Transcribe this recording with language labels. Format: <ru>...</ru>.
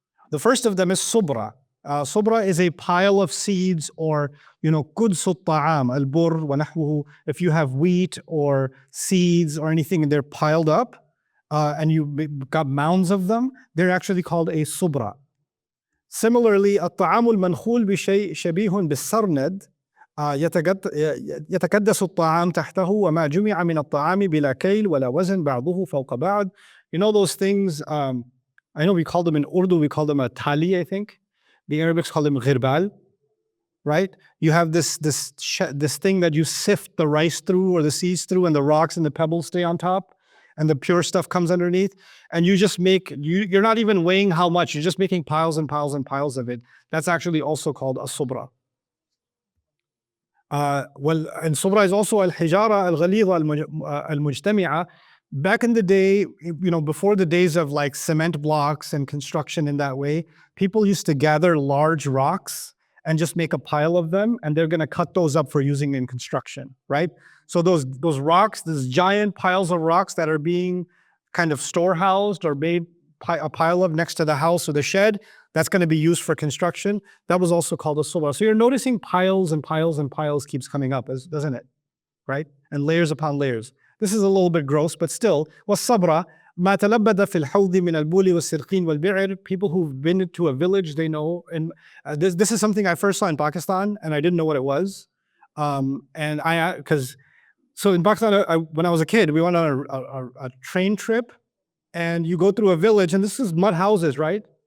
<en>The first of them is subra. Subra is a pile of seeds, or,</en> <ar>قدس الطعام,</ar> <en>al-burr wa nahwuhu. If you have wheat or seeds or anything and they're piled up and you've got mounds of them, they're actually called a subra.</en> <ar>Similarly, الطعام المنخول بشيء شبيه بالسرند يتكدس الطعام تحته وما جمع من الطعام بلا كيل ولا وزن بعضه فوق بعض.</ar> <en>You know those things, I know we call them in Urdu, we call them a tali, I think. The Arabics call them ghirbal, right? You have this thing that you sift the rice through or the seeds through, and the rocks and the pebbles stay on top, and the pure stuff comes underneath. And you just make, you're not even weighing how much, you're just making piles and piles and piles of it. That's actually also called a subra. And subra is also al-hijara al-ghalidha al-mujtami'a. Back in the day, before the days of like cement blocks and construction in that way, people used to gather large rocks and just make a pile of them, and they're going to cut those up for using in construction, right? So those rocks, these giant piles of rocks that are being kind of storehoused or made a pile of next to the house or the shed, that's going to be used for construction. That was also called a subra. So you're noticing piles and piles and piles keeps coming up, doesn't it? Right? And layers upon layers. This is a little bit gross, but still,</en> <ar>والصبر ما تلبد في الحوض من البول والسرقين والبعر.</ar> <en>People who've been to a village, they know. And this is something I first saw in Pakistan, and I didn't know what it was. So in Pakistan, when I was a kid, we went on a train trip, and you go through a village, and this is mud houses, right?</en>